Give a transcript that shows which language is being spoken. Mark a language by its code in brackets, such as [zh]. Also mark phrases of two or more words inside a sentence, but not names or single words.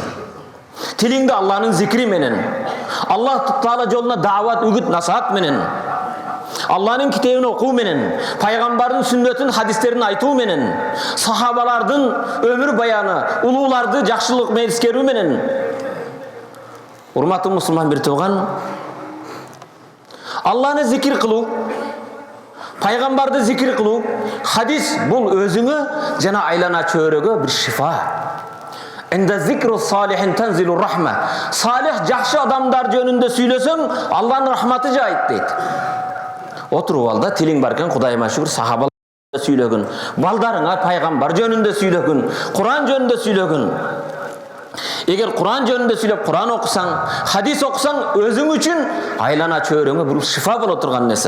[ky] Тилиңди Аллахнын зикри менен, Аллах Таала жолуна даават, үгүт, насаат менен, Аллахнын китебин окуу менен, пайгамбардын сүннөтүн, хадистерин айтуу менен, сахабалардын өмүр баяны, улууларды жакшылык менен эскерүү менен. Урматтуу мусулман бир тууган, Аллахны зикир кылуу, пайгамбарды зикир кылуу, хадис бул өзүңө жана айлана чөйрөгө бир шифа. [ar] عند ذكر الصالحين تنزل الرحمة. [ky] Салих жакшы адамдар жөнүндө сүйлөсөң, Аллахнын рахматы жайт дейт. Отуруп алда тилиң бар экен, Кудайыма шүгүр, сахабалар сүйлөгүн, балдарыңа пайгамбар жөнүндө сүйлөгүн, Куран жөнүндө сүйлөгүн. Эгер Куран жөнүндө сүйлөп, Куран окусаң, хадис окусаң, өзүң үчүн айлана чөйрөңө бир шифа боло турган нерсе.